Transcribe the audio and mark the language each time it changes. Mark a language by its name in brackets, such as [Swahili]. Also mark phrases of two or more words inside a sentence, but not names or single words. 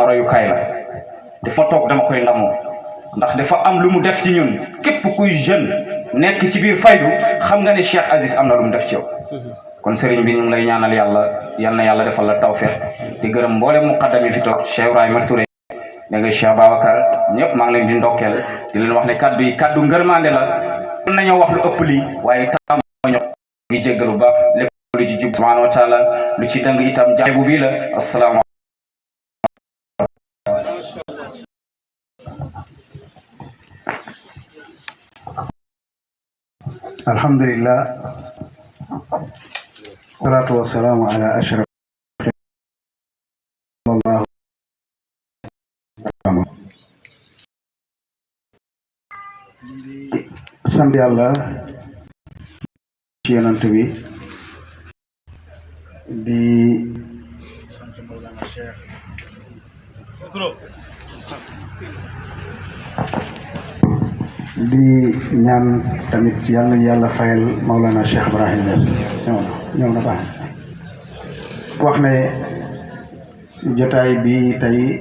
[Wolof] royukaay la dafa toog dama koy ndamoo ndax dafa am lu mu def ci ñun képp kuy jeune nekk ci biir faydu xam nga ne Cheikh Aziz am na lu mu def ci yow kon sëriñ bi ñu ngi lay ñaanal yàlla yal na yàlla defal la tawfeex di gërëm mboolem muqaddam yi fi toog Cheikh Ibrahima Touré da nga Cheikh Babacar ñëpp maa ngi leen di ndokkeel di leen wax ne kaddu yi kaddu ngërmande la mën nañoo wax lu ëpp lii waaye tam ñoo ngi jéggal bu baax lépp lu ci jub [Arabic] سبحانه وتعالى [Wolof] lu ci dëng itam jaay bu bii la assalaamu [Arabic] الحمد لله الصلاة والسلام على أشرف الله [Wolof] sant yàlla ci yonent bi di sant Mawlana Cheikh di ñaan tamit yàlla fayal Maulana Cheikh Ibrahim Niass ñëw na baax wax ne jotaay bi tey